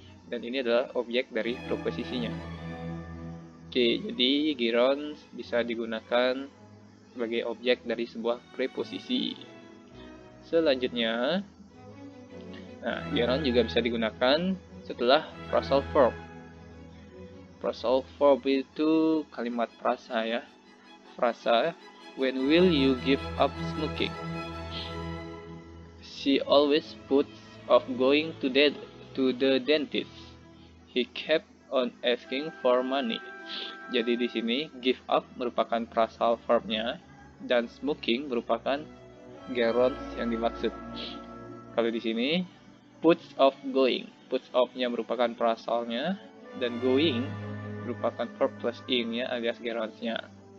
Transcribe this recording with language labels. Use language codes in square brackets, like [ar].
[id] Dan ini adalah objek dari preposisinya. Jadi gerunds bisa digunakan sebagai objek dari sebuah preposisi. Selanjutnya, gerund juga bisa digunakan setelah phrasal verb. Phrasal verb itu kalimat frasa ya. Frasa, [en] when will you give up smoking? She always puts off going to the dentist. He kept on asking for money. [id] Jadi di sini give up merupakan phrasal verbnya dan smoking merupakan gerund yang dimaksud. Kalau di sini puts off going, puts off-nya merupakan phrasalnya dan going merupakan verb plus ing-nya alias gerunds-nya.